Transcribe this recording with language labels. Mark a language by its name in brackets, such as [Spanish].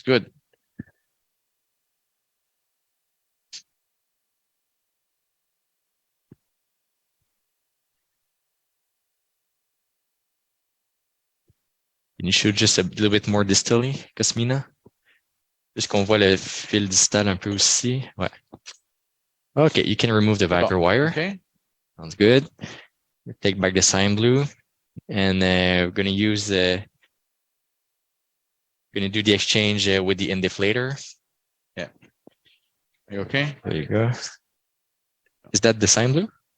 [English] Good. Can you shoot just a little bit more distally, Cosmina? [French] Juste qu'on voit le fil distal un peu aussi. [English] Ouais. Okay, you can remove the Viper wire. Okay. Sounds good. Take back the cyan blue, and we're going to use do the exchange with the indiflator. Yeah. Are you okay? There you go. Is that the cyan blue?